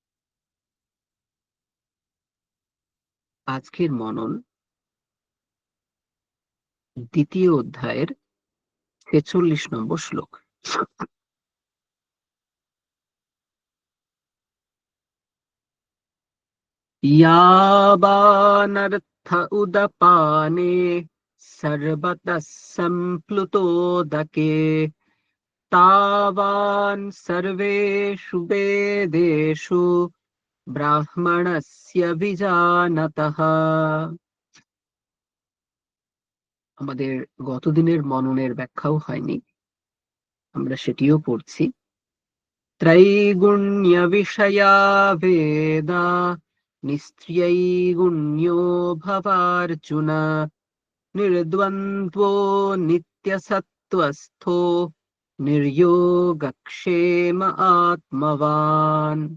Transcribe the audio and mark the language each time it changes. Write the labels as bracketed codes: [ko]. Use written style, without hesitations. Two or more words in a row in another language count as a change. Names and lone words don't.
[bn] আজকের মনন দ্বিতীয় অধ্যায়ের ৪৬ নম্বর শ্লোক। [sa] यावानर्थ उदपाने सर्वतः सम्प्लुतोदके तावान् सर्वेषु वेदेषु ব্রাহ্মণস্য বিজানতঃ। [bn] আমাদের গতদিনের মননের ব্যাখ্যাও হয়নি, আমরা সেটিও পড়ছি। [sa] ত্রৈগুণ্য বিষয়া বেদা নিস্ত্রৈগুণ্যো ভবার্জুন নির্দ্বন্দ্বো নিত্যসত্ত্বস্থো নির্যোগক্ষেম আত্মবান।